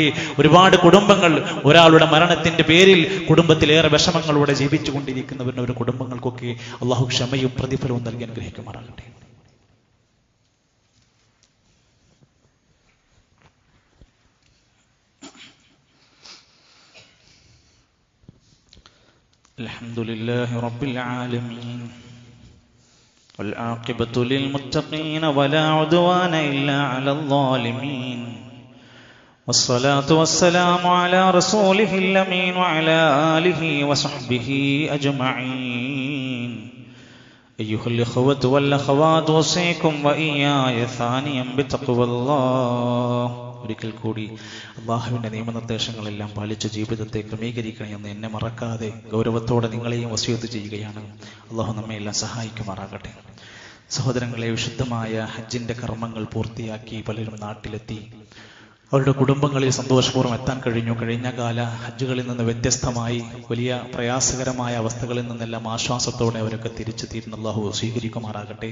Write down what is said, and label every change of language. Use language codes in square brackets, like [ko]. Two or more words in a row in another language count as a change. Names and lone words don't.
[ml] ഒരുപാട് കുടുംബങ്ങൾ ഒരാളുടെ മരണത്തിന്റെ പേരിൽ കുടുംബത്തിലേറെ വിഷമങ്ങളോടെ ജീവിച്ചു കൊണ്ടിരിക്കുന്നവരുടെ കുടുംബങ്ങൾക്കൊക്കെ അള്ളാഹു ക്ഷമയും പ്രതിഫലവും നൽകി അനുഗ്രഹിക്കുമാറാകട്ടെ. [ar] الحمد لله رب العالمين والعاقبة للمتقين ولا عدوان إلا على الظالمين والصلاة والسلام على رسوله الأمين وعلى آله وصحبه أجمعين أيها الإخوة والأخوات أوصيكم وإياي ثانيا بتقوى الله. [ml] ഒരിക്കൽ കൂടി അള്ളാഹുവിന്റെ നിയമനിർദ്ദേശങ്ങളെല്ലാം പാലിച്ച് ജീവിതത്തെ ക്രമീകരിക്കണം എന്ന് എന്നെ മറക്കാതെ ഗൗരവത്തോടെ നിങ്ങളെയും വസിയത്ത് ചെയ്യുകയാണ്. അള്ളാഹു നമ്മെ എല്ലാം സഹായിക്കുമാറാകട്ടെ. സഹോദരങ്ങളെ, വിശുദ്ധമായ ഹജ്ജിന്റെ കർമ്മങ്ങൾ പൂർത്തിയാക്കി പലരും നാട്ടിലെത്തി. അവരുടെ കുടുംബങ്ങളിൽ സന്തോഷപൂർവ്വം എത്താൻ കഴിഞ്ഞു. കഴിഞ്ഞ കാല ഹജ്ജുകളിൽ നിന്ന് വ്യത്യസ്തമായി വലിയ പ്രയാസകരമായ അവസ്ഥകളിൽ നിന്നെല്ലാം ആശ്വാസത്തോടെ അവരൊക്കെ തിരിച്ചെത്തിയിരുന്ന അള്ളാഹു സ്വീകരിക്കുമാറാകട്ടെ.